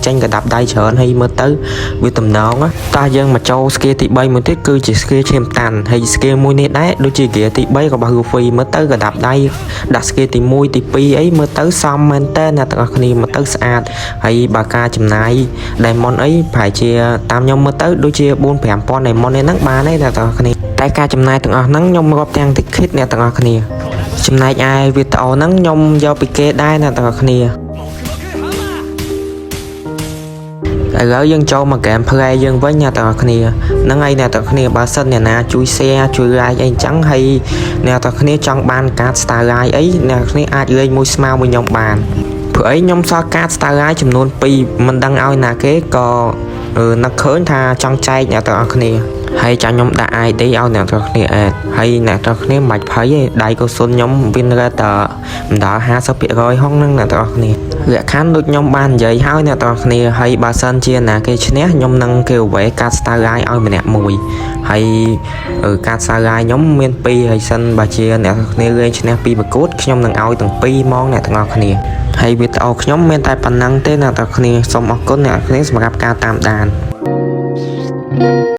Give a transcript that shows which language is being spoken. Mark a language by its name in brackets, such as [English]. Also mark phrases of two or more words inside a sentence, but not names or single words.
[Khmer] ចេញកដាប់ដៃច្រើនហើយមើលទៅវាទំនងតោះយើងមកចូល skill ទី3មួយទៀតគឺជា skill ឈាមតាន់ហើយ skill មួយនេះដែរដូចជា gear ទី3របស់ Luffy មើលទៅកដាប់ដៃដាក់ skill ទី1ទី2អីមើលទៅសមមែនតើអ្នកទាំងអស់គ្នាមើលទៅស្អាតហើយបើការចំណាយ diamond អីប្រហែលជាតាមខ្ញុំមើលទៅដូចជា 4-5,000 diamond នេះហ្នឹងបានទេអ្នកទាំងអស់គ្នាតែការចំណាយទាំងអស់ហ្នឹងខ្ញុំរាប់ទាំង ticket អ្នកទាំងអស់គ្នាចំណែកឯវីដេអូហ្នឹងខ្ញុំយកពីគេដែរអ្នកទាំងអស់គ្នាឥ ឡូវយើងចូលមក [English] game play [Khmer] យើងវិញអ្នកទាំងអស់គ្នាហ្នឹងហើយអ្នកទាំងអស់គ្នាបើសិនអ្នកណាជួយ share ជួយ like អីអញ្ចឹងហើយអ្នកទាំងអស់គ្នាចង់បានកាត [English] star like [Khmer] អីអ្នកទាំងអស់គ្នាអាចលេងមួយ ស្មើមួយខ្ញុំបានព្រោះអីខ្ញុំសល់កាត [English] star like [Khmer] ចំនួន2មិនដឹងឲ្យណាគេក៏នឹកឃើញថាចង់ចែកអ្នកទាំងអស់គ្នាហើយ ចាំខ្ញុំដាក់ ID ឲ្យអ្នកទាំងគ្នាអេតហើយអ្នកទាំងគ្នាមិនបាច់ភ័យទេដៃកុសុនខ្ញុំ [English] win rate [Khmer] តែមិនដល់ 50% ហងហ្នឹងអ្នកទាំងគ្នាលក្ខខណ្ឌដូចខ្ញុំបាននិយាយហើយអ្នកទាំងគ្នាហើយបើសិនជាណាគេឈ្នះខ្ញុំនឹង giveaway កាត [English] star like [Khmer] ឲ្យម្នាក់មួយហើយកាត [English] star like [Khmer] ខ្ញុំមាន2ហើយសិនបើជាអ្នកទាំងគ្នាលេងឈ្នះពីប្រកួតខ្ញុំនឹងឲ្យទាំង2ហ្មងអ្នកទាំងគ្នាហើយវីដេអូខ្ញុំមានតែប៉ុណ្ណឹងទេអ្នកទាំងគ្នាសូមអរគុណអ្នកទាំងគ្នាសម្រាប់ការតាមដាន